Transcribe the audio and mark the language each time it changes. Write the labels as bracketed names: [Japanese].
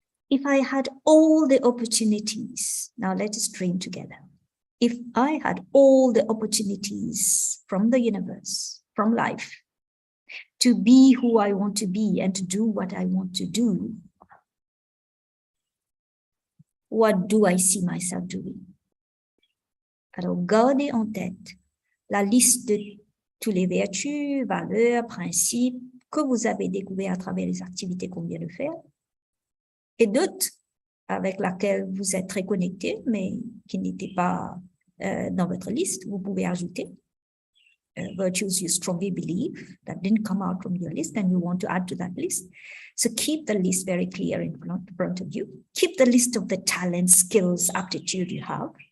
[English] If I had all the opportunities, now let us dream together. If I had all the opportunities from the universe, from life, to be who I want to be and to do what I want to do, What do I see myself doing? [French] Alors, gardez en tête la liste de tous les vertus, valeurs, principes que vous avez découverts à travers les activités qu'on vient de faire et d'autres avec lesquelles vous êtes très connectés, mais qui n'étaient pas dans votre liste. Vous pouvez ajouter [English] virtues you strongly believe that didn't come out from your list and you want to add to that list. So keep the list very clear in front of you. Keep the list of the talents, skills, aptitude you have.